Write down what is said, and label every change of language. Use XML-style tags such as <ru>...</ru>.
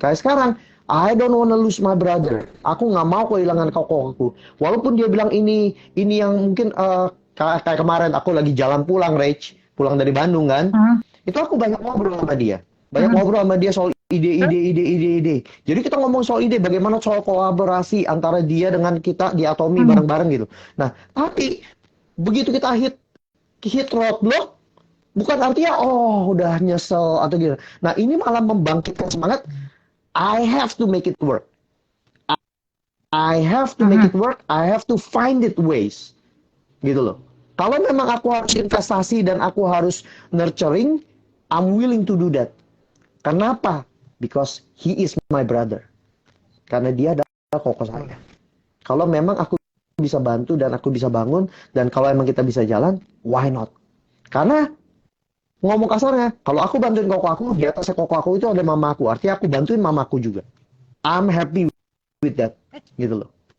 <id>Kayak sekarang,</id> <en>I don't wanna lose my brother.</en> <id>Aku nggak mau kehilangan koko aku. Walaupun dia bilang ini yang mungkin kayak kemarin aku lagi jalan pulang, Rach, pulang dari Bandung kan. Itu aku banyak ngobrol sama dia. Banyak ngobrol sama dia soal ide. Jadi kita ngomong soal ide, bagaimana soal kolaborasi antara dia dengan kita di Atomi bareng-bareng gitu. Nah, tapi begitu kita</id> <en>hit roadblock,</en> <id>bukan artinya oh udah nyesel atau gitu. Nah, ini malah membangkitkan semangat.</id> <en>I have to make it work. I have to make it work. I have to find it ways.</en> <id>Gitu loh. Kalau memang aku harus investasi dan aku harus nurturing,</id> <en>I'm willing to do that.</en> <id>Kenapa?</id> <en>Because he is my brother.</en> <id>Karena dia adalah koko saya. Kalau memang aku bisa bantu dan aku bisa bangun, dan kalau emang kita bisa jalan,</id> <en>why not?</en> <id>Karena ngomong kasarnya, kalau aku bantuin koko aku, di atasnya koko aku itu ada mama aku. Artinya aku bantuin mamaku juga.</id> <en>I'm happy with that.</en> <id>Gitu loh.</id>